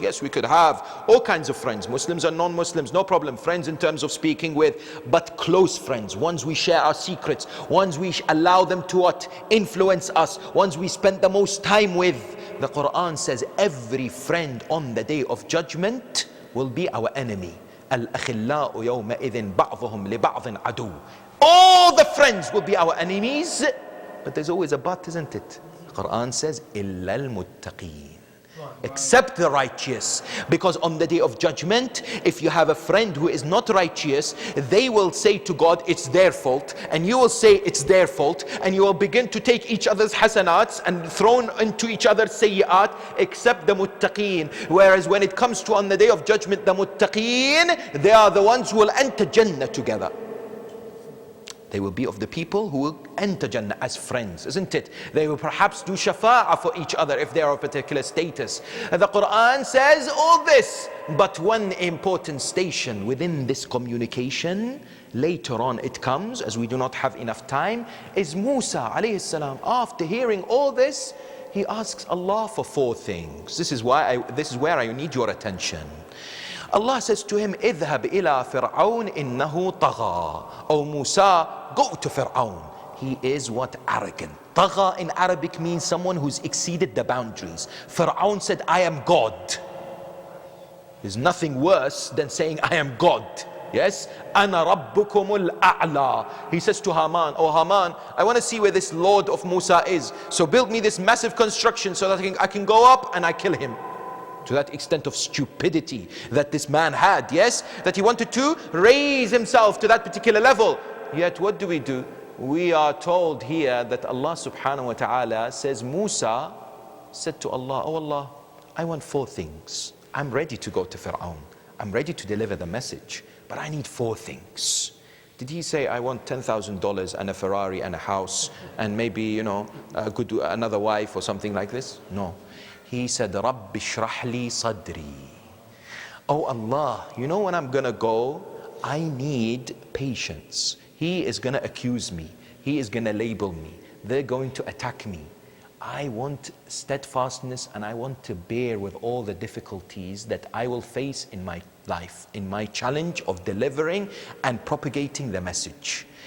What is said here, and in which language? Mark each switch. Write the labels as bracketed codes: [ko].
[en] Yes, we could have all kinds of friends, Muslims and non-Muslims, no problem. Friends in terms of speaking with, but close friends, ones we share our secrets, ones we allow them to what? Influence us, ones we spend the most time with. The Quran says every friend on the day of judgment will be our enemy. [ar] الأخلاء يومئذ بعضهم لبعض عدو. [en] All the friends will be our enemies, but there's always a but, isn't it? The Quran says [ar] إلا المتقين, [en] except the righteous. Because on the day of judgment, if you have a friend who is not righteous, they will say to God it's their fault, and you will say it's their fault, and you will begin to take each other's hasanats and thrown into each other's sayyi'at, except the muttaqeen. Whereas when it comes to on the day of judgment, the muttaqeen, they are the ones who will enter Jannah together. They will be of the people who will enter Jannah as friends, isn't it? They will perhaps do shafa'ah for each other if they are of a particular status. And the Quran says all this, but one important station within this communication, later on it comes, as we do not have enough time, is Musa alayhi salam. After hearing all this, he asks Allah for four things. This is where I need your attention. Allah says to him, [ar] اذهب إلى فرعون إنه طغى. [en] Oh Musa, go to Fir'aun. He is what? Arrogant. طغى in Arabic means someone who's exceeded the boundaries. Fir'aun said, I am God. There's nothing worse than saying I am God. Yes? [ar] أنا ربكم الأعلى. [en] He says to Haman, oh Haman, I want to see where this Lord of Musa is. So build me this massive construction so that I can go up and I kill him. To that extent of stupidity that this man had, yes? That he wanted to raise himself to that particular level. Yet what do? We are told here that Allah subhanahu wa ta'ala says, Musa said to Allah, oh Allah, I want four things. I'm ready to go to Fir'aun. I'm ready to deliver the message, but I need four things. Did he say, I want $10,000 and a Ferrari and a house and maybe, another wife or something like this? No. He said, [ar] رَبِّ اشْرَحْ لِي صَدْرِي. [en] Oh Allah, when I'm gonna go, I need patience. He is gonna accuse me. He is gonna label me. They're going to attack me. I want steadfastness and I want to bear with all the difficulties that I will face in my life, in my challenge of delivering and propagating the message.